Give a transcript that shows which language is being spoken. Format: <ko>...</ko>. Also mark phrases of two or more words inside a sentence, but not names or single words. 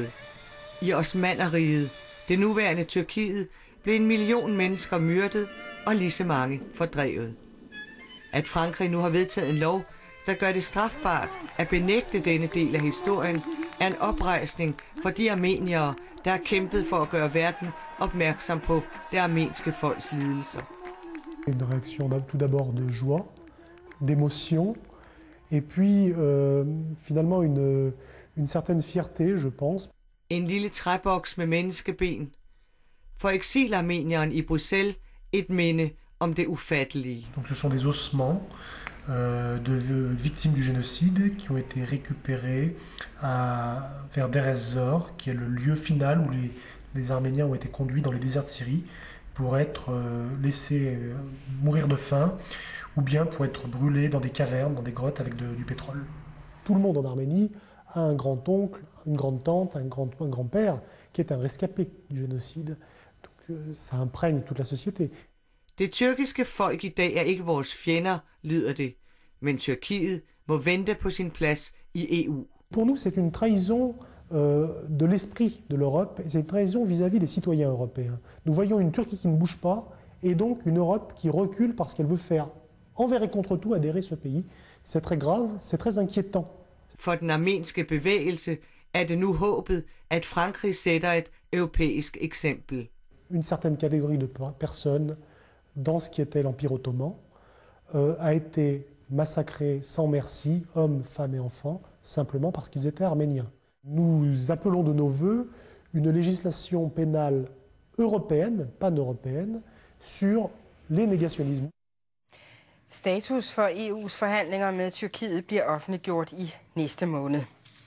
<da>I Osmannerriget, det nuværende Tyrkiet, blev 1 million mennesker myrdet og lige så mange fordrevet. At Frankrig nu har vedtaget en lov, der gør det strafbart at benægte denne del af historien, er en oprejsning for de armeniere, der har kæmpet for at gøre verden opmærksom på det armenske folks lidelser.</da> <fr>Une réaction tout d'abord de joie, d'émotion, et puis finalement une certaine fierté, je pense.</fr> <da>En lille træboks med menneskeben. For eksilarmenieren i Bruxelles et minde om det ufattelige.</da> <fr>Donc ce sont des ossements de victimes du génocide qui ont été récupérés vers Deir ez-Zor, qui est le lieu final où les Arméniens ont été conduits dans les déserts de Syrie pour être laissés mourir de faim ou bien pour être brûlés dans des cavernes, dans des grottes avec du pétrole. Tout le monde en Arménie a un grand-oncle, une grande-tante, un grand-père qui est un rescapé du génocide. Donc ça imprègne toute la société.</fr> <da>Det tyrkiske folk i dag er ikke vores fjender, lyder det, men Tyrkiet må vente på sin plads i EU.</da> <fr>Pour nous, c'est une trahison de l'esprit de l'Europe, et c'est une trahison vis-à-vis des citoyens européens. Nous voyons une Turquie qui ne bouge pas, et donc une Europe qui recule parce qu'elle veut faire envers et contre tout adhérer ce pays. C'est très grave, c'est très inquiétant.</fr> <da>For den armenske bevægelse er det nu håbet, at Frankrig sætter et europæisk eksempel.</da> <fr>Une certaine catégorie de personnes dans ce qui était l'Empire ottoman a été massacrée sans merci, hommes, femmes et enfants, simplement parce qu'ils étaient arméniens. Nous appelons de nos vœux une législation pénale européenne, pan-européenne, sur les négationnismes.</fr> <da>Status for EU's forhandlinger med Tyrkiet bliver offentliggjort i næste måned.</da>